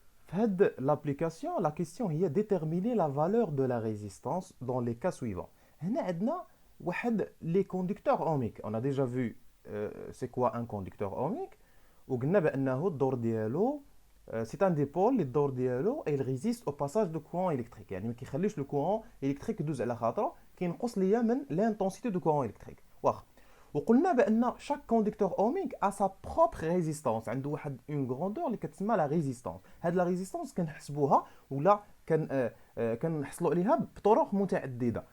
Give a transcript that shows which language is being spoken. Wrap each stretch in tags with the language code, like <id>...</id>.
<ar>هاد</ar> <fr>l'application, la question هي déterminer la valeur de la résistance dans les cas suivants.</fr> <ar>هنا عندنا واحد</ar> <fr>les conducteurs ohmiques. On a déjà vu c'est quoi un conducteur ohmique</fr> <ar>وقلنا بأنه الدور ديالو</ar> <fr>c'est un dipôle</fr> <ar>اللي الدور ديالو</ar> <fr>il résiste au passage de courant électrique.</fr> <ar>يعني ما كيخليش</ar> <fr>le courant électrique</fr> <ar>يدوز على خاطره كينقص ليا من</ar> <fr>l'intensité de courant électrique.</fr> <ar>واخا وقلنا بان</ar> <fr>chaque conducteur ohmique a sa propre résistance</fr> <ar>عنده واحد اون غروندور اللي كتسمى لا ريزيستانس. هاد لا ريزيستانس كنحسبوها ولا كنحصلوا عليها بطرق متعدده.</ar>